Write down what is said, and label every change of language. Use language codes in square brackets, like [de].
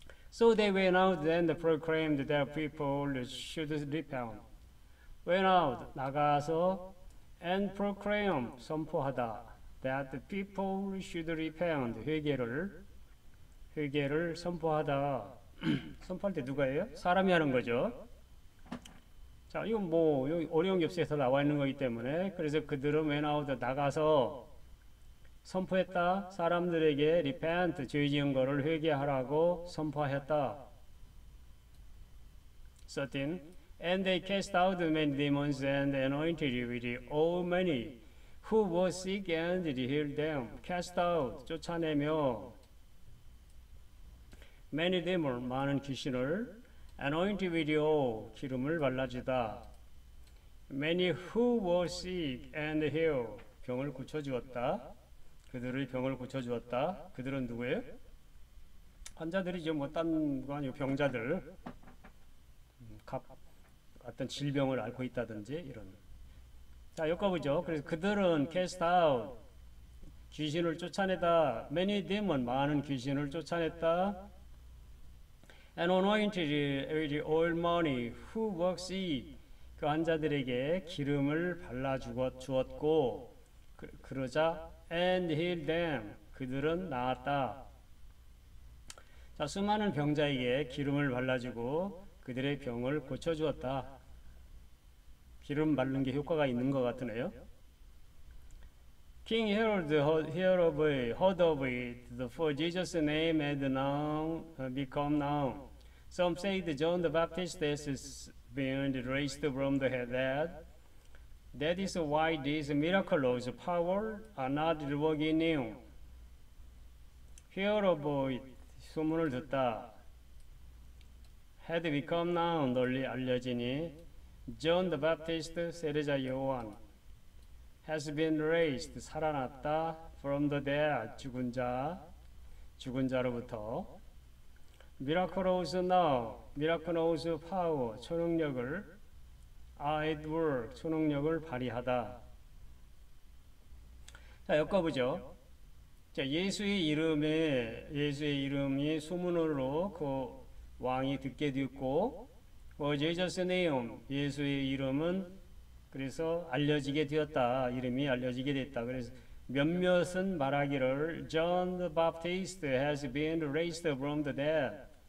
[en] So they went out and proclaimed that people should repent. Went out, [ko] 나가서, [en] and proclaim, [ko] 선포하다, [en] that the people should repent, [ko] 회개를 선포하다. 선포할 때 누가 해요? 사람이 하는 거죠. 자, 이건 뭐 여기 어려운 겹스에서 나와 있는 거기 때문에, 그래서 그들은 [en] went out, [ko] 나가서 선포했다. 사람들에게 repent, 죄 지은 거를 회개하라고 선포하였다. 13. [en] And they cast out many demons and anointed with all many who were sick and healed them. Cast out, [ko] 쫓아내며, [en] many demons, [ko] 많은 귀신을, [en] anointed with all, [ko] 기름을 발라주다. [en] Many who were sick and healed, [ko] 병을 고쳐주었다. 그들의 병을 고쳐주었다. 그들은 누구예요? 환자들이죠. 뭐 딴 거 아니고 병자들. 어떤 질병을 앓고 있다든지 이런. 자, 엮어보죠. 그래서 그들은 [en] cast out, [ko] 귀신을 쫓아내다. [en] many demon, [ko] 많은 귀신을 쫓아냈다. [en] and anointed with oil money who were sick, [ko] 그 환자들에게 기름을 발라 주었고, 그러자 [en] and healed them, [ko] 그들은 나았다. 자, 수많은 병자에게 기름을 발라주고 그들의 병을 고쳐주었다. 기름 바르는 게 효과가 있는 것 같으네요. [en] King Herod heard of it, for Jesus' name had now become known. Some say that John the Baptist has been raised from the dead. That is why these miraculous power are not working in him. Hear of it, [ko] 소문을 듣다. [en] Had become known, [ko] 널리 알려지니. [en] John the Baptist, [ko] 세례자 요한, [en] has been raised, [ko] 살아났다. [en] From the dead, [ko] 죽은 자. 죽은 자로부터. [en] miraculous now, miraculous power, [ko] 초능력을 [en] are at work, [ko] 초능력을 발휘하다. 자, 엮어보죠. 자, 예수의 이름이 소문으로 그 왕이 듣게 되었고, [en] Jesus name, [ko] 예수의 이름은 그래서 알려지게 되었다. 이름이 알려지게 됐다. 그래서 몇몇은 말하기를 [en] John the Baptist has been raised from the dead.